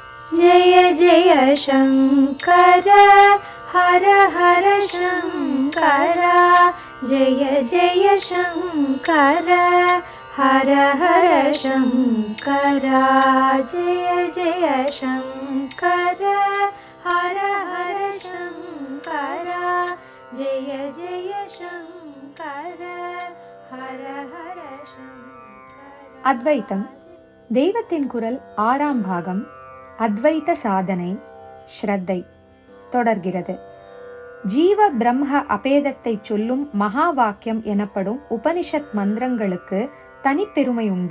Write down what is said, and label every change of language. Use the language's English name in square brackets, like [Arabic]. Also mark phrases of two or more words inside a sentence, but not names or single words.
[Sanskrit] जय जय शङ्कर हर हर शङ्कर जय जय शङ्कर हर हर शङ्कर जय जय शङ्कर हर हर शङ्कर जय जय शङ्कर हर हर शङ्कर. [Tamil] அத்வைத்தம் தெய்வத்தின் குரல் 6ஆம் பாகம் அத்வைத சாதனை ஸ்ரத்தை தொடர்கிறது. ஜீவ பிரம்ம அபேதத்தை சொல்லும் மகா வாக்கியம் எனப்படும் உபனிஷத் மந்திரங்களுக்கு தனிப்பெருமை உண்டு.